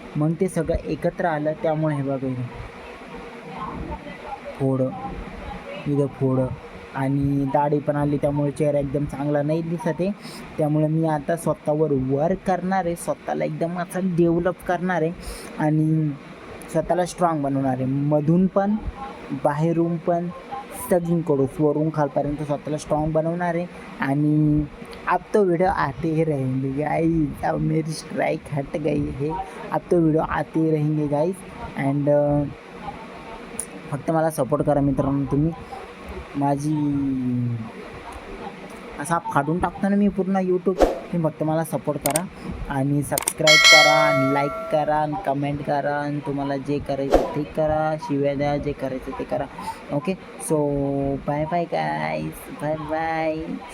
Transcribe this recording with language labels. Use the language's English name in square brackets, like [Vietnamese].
[Marathi] मग ते सगळं एकत्र आलं, त्यामुळे हे बघा इथं फोडं, इथं फोडं आणि दाढी पण आली, त्यामुळे चेहरा एकदम चांगला नाही दिसत आहे. त्यामुळे मी आता स्वतःवर वर्क करणार आहे, स्वतःला एकदम असा डेव्हलप करणार आहे आणि स्वतःला स्ट्रॉंग बनवणार आहे, मधून पण बाहेरून पण सगळीकडून वरून खालपर्यंत स्वतःला स्ट्रॉंग बनवणार आहे. आणि [Hindi] अब तो वीडियो आते रहेंगे गाइस, अब मेरी स्ट्राइक हट गई है, अब तो वीडियो आते रहेंगे गाइस. [Marathi] अँड फक्त मला सपोर्ट करा मित्रांनो, तुम्ही माझी असा फाडून टाकतो ना मी पूर्ण यूट्यूब, तुम्ही फक्त मला सपोर्ट करा आणि सबस्क्राईब करा आणि लाईक करा आणि कमेंट करा आणि तुम्हाला जे करायचं ते करा, शिव्या द्या, जे करायचं ते करा. Okay, [English] So bye bye guys, bye bye.